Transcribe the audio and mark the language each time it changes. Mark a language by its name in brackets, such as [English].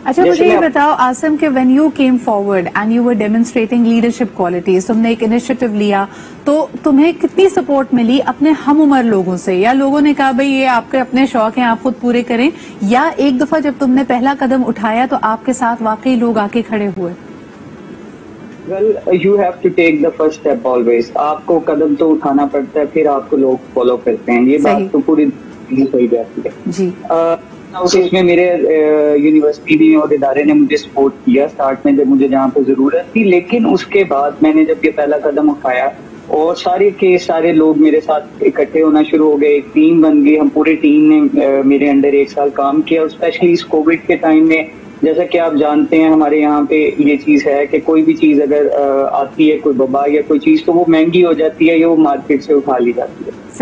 [Urdu] اچھا مجھے یہ بتاؤ آسم کہ [English] when you came forward and you were demonstrating leadership qualities, [Urdu] تم نے ایک انیشیٹو لیا, تو تمہیں کتنی سپورٹ ملی اپنے ہم عمر لوگوں سے, یا لوگوں نے کہا بھئی یہ آپ کے اپنے شوق ہیں آپ خود پورے کریں, یا ایک دفعہ جب تم نے پہلا قدم اٹھایا تو آپ کے ساتھ واقعی لوگ آ کے کھڑے ہوئے؟ [English] Well, you have to take the first step always. [Urdu] آپ کو قدم تو اٹھانا پڑتا ہے, پھر آپ کو لوگ فالو کرتے ہیں. یہ بات تو پوری صحیح جاتی ہے جی. اس میں میرے یونیورسٹی نے اور ادارے نے مجھے سپورٹ کیا اسٹارٹ میں جب مجھے جہاں پہ ضرورت تھی, لیکن اس کے بعد میں نے جب یہ پہلا قدم اٹھایا اور سارے کے سارے لوگ میرے ساتھ اکٹھے ہونا شروع ہو گئے, ایک ٹیم بن گئی. ہم پورے ٹیم نے میرے انڈر 1 سال کام کیا, اور اسپیشلی اس کووڈ کے ٹائم میں جیسا کہ آپ جانتے ہیں ہمارے یہاں پہ یہ چیز ہے کہ کوئی بھی چیز اگر آتی ہے, کوئی وبا یا کوئی چیز, تو وہ مہنگی ہو جاتی ہے یا وہ مارکیٹ سے اٹھا لی جاتی ہے.